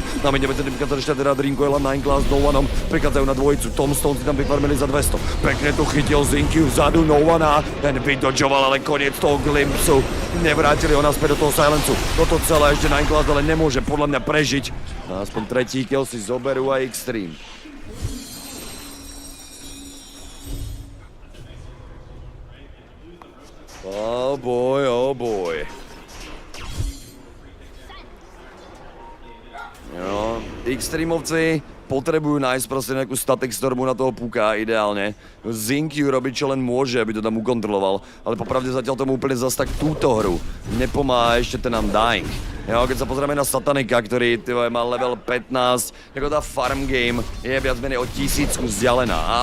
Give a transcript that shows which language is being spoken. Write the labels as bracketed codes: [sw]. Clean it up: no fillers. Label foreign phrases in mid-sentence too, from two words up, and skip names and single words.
[sk] Na mene medzi tým prichádza ešte teda Drinkoil a Nineclaws s No Oneom, prichádzajú na dvojicu. Tombstone si tam vyfarmili za 200. Pekne tu chytil Zinkyu vzadu No One, ten vydodžoval, ale koniec toho glimpsu. Nevrátili ho naspäť do toho silencu. Toto celé ešte Nineclaws ale nemôže podľa mňa prežiť. Aspoň tretí kill si zoberú aj Extreme. [en] Oh boy, oh boy. [sk] Jo, Extremovci potrebujú nájsť proste nejakú [en] static stormu [sk] na toho puka, ideálne. Zinkyu robí čo len môže, aby to tam ukontroloval, ale popravde zatiaľ tomu úplne zas tak túto hru nepomáha ešte ten Undying. Jo, keď sa pozrieme na Satanika, ktorý má level 15, jako tá [en] farm game [sk] je viac menej o 1000 vzdialená.